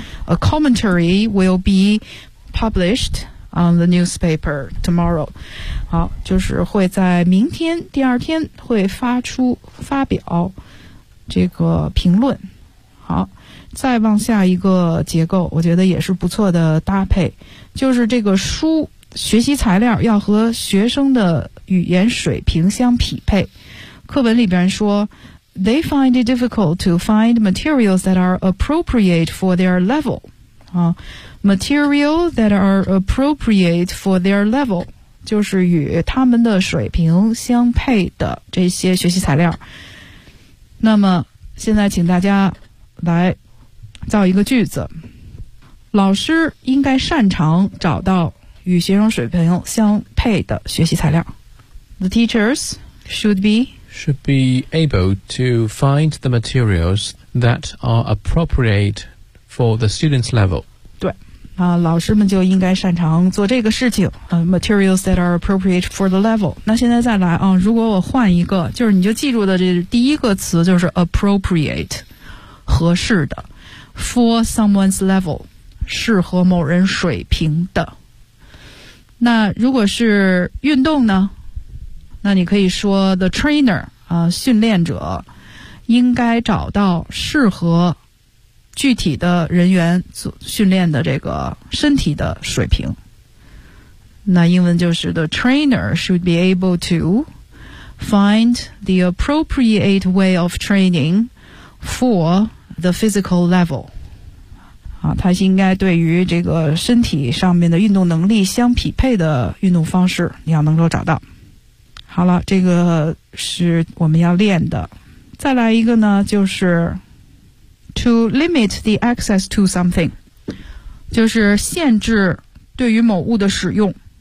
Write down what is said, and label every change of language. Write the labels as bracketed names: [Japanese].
[English] A commentary will be published on the newspaper tomorrow。 [Chinese] 好，就是会在明天第二天会发表这个评论。好，再往下一个结构，我觉得也是不错的搭配，就是这个书学习材料要和学生的语言水平相匹配。课文里边说 [English] They find it difficult to find materials that are appropriate for their level. Material that are appropriate for their level [Chinese] 就是与他们的水平相配的这些学习材料。那么现在请大家来造一个句子。老师应该擅长找到与学生水平相配的学习材料。 [English] The teachers should be able to find the materials that are appropriate for the students' level. [Chinese] 对，老师们就应该擅长做这个事情。 [English] Materials that are appropriate for the level. [Chinese] 那现在再来啊，如果我换一个，就是你就记住的这第一个词就是 appropriate， 合适的 ， [English] for someone's level， [Chinese] 适合某人水平的。那如果是运动呢？那你可以说 [English] the trainer [Chinese] 训练者应该找到适合具体的人员训练的这个身体的水平。那英文就是 [English] The trainer should be able to find the appropriate way of training for the physical level. [Chinese] 啊，他应该对于这个身体上面的运动能力相匹配的运动方式，你要能够找到。好了，这个是我们要练的。再来一个呢，就是 [English] to limit the access to something， [Chinese] 就是限制对于某物的使用。